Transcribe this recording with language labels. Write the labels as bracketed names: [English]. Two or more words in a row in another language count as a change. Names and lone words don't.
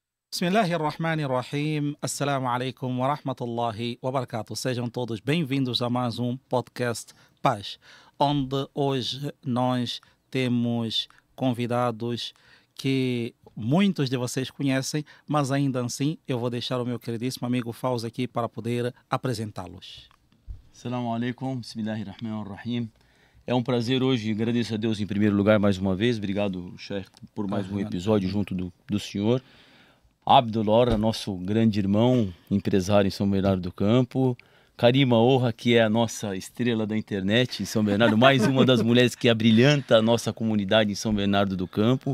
[Arabic] بسم الله الرحمن الرحيم. السلام عليكم ورحمة الله وبركاته. [Portuguese] Sejam todos bem-vindos a mais um podcast Paz, onde hoje nós temos convidados que muitos de vocês conhecem, mas ainda assim eu vou deixar o meu queridíssimo amigo Fauzi aqui para poder apresentá-los. [Arabic] السلام عليكم، بسم الله الرحمن الرحيم. [Portuguese] É um prazer hoje, agradeço a Deus em primeiro lugar mais uma vez, obrigado, Sheikh, por mais um episódio junto do senhor. Abdullah, nosso grande irmão, empresário em São Bernardo do Campo. Karima Orra, que é a nossa estrela da internet em São Bernardo, mais uma das mulheres que abrilhanta a nossa comunidade em São Bernardo do Campo.